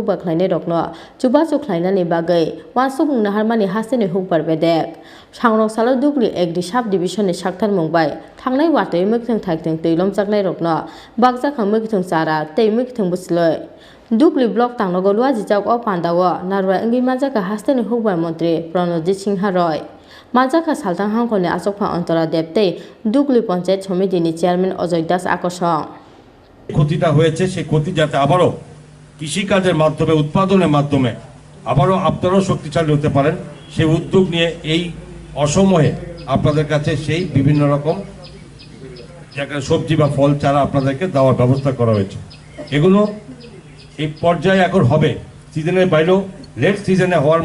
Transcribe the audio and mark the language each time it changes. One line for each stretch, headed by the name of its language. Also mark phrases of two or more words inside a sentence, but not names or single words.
Kok Borok: बाख्लायनाय रकनो जुबा जुख्लायनानि बागै वानसुक नाहारमानि हास्तेनि हुक बारबेदेक सांरक सालो दुगलि एकदि साब डिभिजननि साक्थार मुंबाय थांनाय वातै मैगथुं थाइखथों तैलम जागनाय रकनो बागजाखां मैगथुं चारा तै मैगथुं बुसलै दुगलि ब्लक तांनगो लुआजिजाक अ पान्दावो नारवाय अंगि माजाका हास्तेनि हुकबाय मन्त्री प्रणजित सिंह रय माजाका सालथां हांखरनि आचकफा अन्तरा देबते दुगलि पञ्चायत समितिनि চেয়ারম্যান অজয় দাস আকর্ষণ
Bangla: ক্ষতিটা হয়েছে সেই ক্ষতি যাতে আবারও কৃষিকাজের মাধ্যমে উৎপাদনের মাধ্যমে আবারও আপনারাও শক্তিশালী হতে পারেন সেই উদ্যোগ নিয়ে এই অসময়ে আপনাদের কাছে সেই বিভিন্ন রকম সবজি বা ফল চারা আপনাদেরকে দেওয়ার ব্যবস্থা করা হয়েছে এগুলো এই পর্যায়ে এখন হবে সিজনের বাইরেও
English: late season
Bangla: হওয়ার